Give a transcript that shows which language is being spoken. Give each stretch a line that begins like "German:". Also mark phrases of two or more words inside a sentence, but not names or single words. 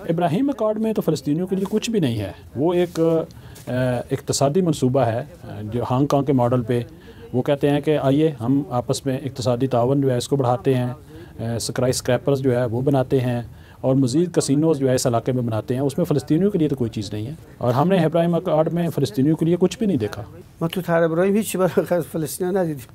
Urdu: ابراہیم اکارڈ میں تو فلسطینیوں کے لیے کچھ بھی نہیں ہے، وہ ایک اقتصادی منصوبہ ہے جو ہانگ کانگ کے ماڈل پہ، وہ کہتے ہیں کہ آئیے ہم آپس میں اقتصادی تعاون جو ہے اس کو بڑھاتے ہیں، اسکائی اسکریپرز جو ہے وہ بناتے ہیں، اور مزید کسینوز جو ہے اس علاقے میں بناتے ہیں، اس میں فلسطینیوں کے لیے تو کوئی چیز نہیں ہے، اور ہم نے ابراہیم اکارڈ میں فلسطینیوں کے لیے کچھ بھی نہیں دیکھا۔
Persian: ما تو طرح ابراهیم هیچی برای فلسطین ندیدیم.